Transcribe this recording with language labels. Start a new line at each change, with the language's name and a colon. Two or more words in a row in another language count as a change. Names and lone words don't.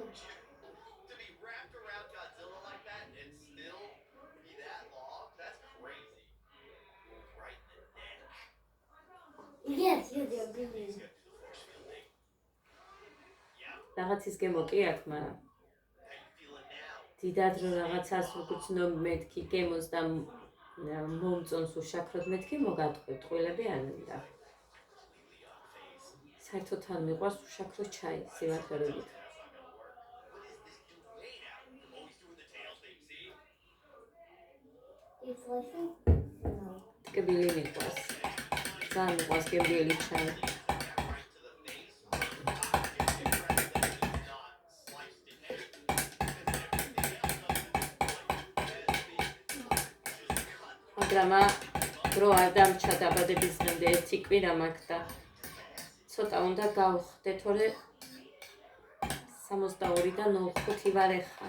English: To be wrapped around Godzilla like that and still be that long, that's crazy. Right in the neck. Yes, use your beam.
Georgian: რაღაცის გემო კი აქვს, მაგრამ
English: How you feeling now?
Georgian: დიდად რო რაღაცას უგრძნობ მეთქი გემოს და მომწონს უშაქროდ მეთქი მოგატყვი, ტყუილები არ მინდა. საერთოდ არ მიყვარს უშაქრო ჩაი, სიმართლეებით.
English: You slicing? No.
Georgian: ტკბილი მიყვარს. ძალიან მიყვარს გემრიელი ჩაი. მაგრამ დრო არ დამრჩა დაბადების დღემდე ერთი კვირა მაქვს და ცოტა უნდა გავხდე, თორე 62-დან 5 ვარ ეხლა.